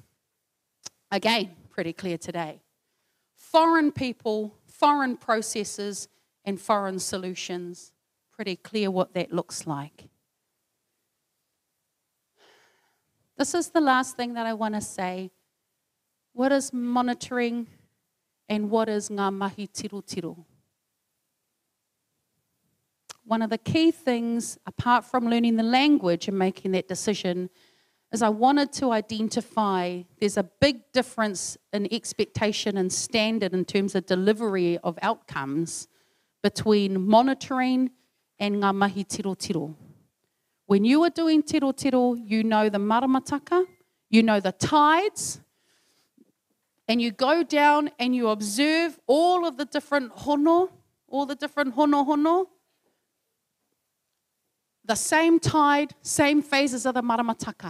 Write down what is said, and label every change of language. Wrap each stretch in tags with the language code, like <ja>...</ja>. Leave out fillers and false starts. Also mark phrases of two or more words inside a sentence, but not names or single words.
<en>Again, pretty clear today. Foreign people, foreign processes, and foreign solutions. Pretty clear what that looks like. This is the last thing that I want to say. What is monitoring? And what is</en> <mi>ngā mahi tiro?</mi> <en>One of the key things, apart from learning the language and making that decision, is I wanted to identify there's a big difference in expectation and standard in terms of delivery of outcomes between monitoring and</en> <mi>ngā mahi tiro.</mi> <en>When you are doing tiro, you know the maramataka, you know the tides, and you go down and you observe all of the different hono, the same tide, same phases of the maramataka.</en>